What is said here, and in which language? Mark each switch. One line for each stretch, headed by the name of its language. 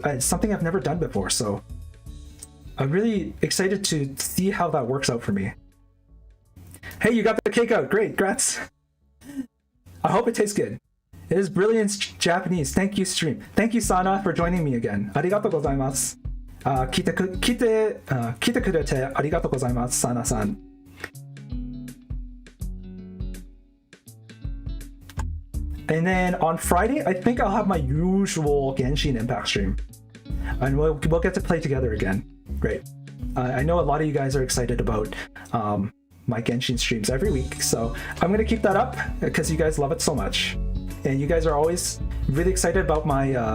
English: It's something I've never done before, so I'm really excited to see how that works out for me. Hey, you got the cake out. Great, congrats. I hope it tastes good. It is brilliant Japanese. Thank you, stream. Thank you, Sana, for joining me again.
Japanese: Arigatou gozaimasu. 来てくれてありがとうございます、Sana-san.
English: And then on Friday, I think I'll have my usual Genshin Impact stream. And we'll get to play together again. Great. I know a lot of you guys are excited about my Genshin streams every week, so I'm going to keep that up because you guys love it so much. And you guys are always really excited about my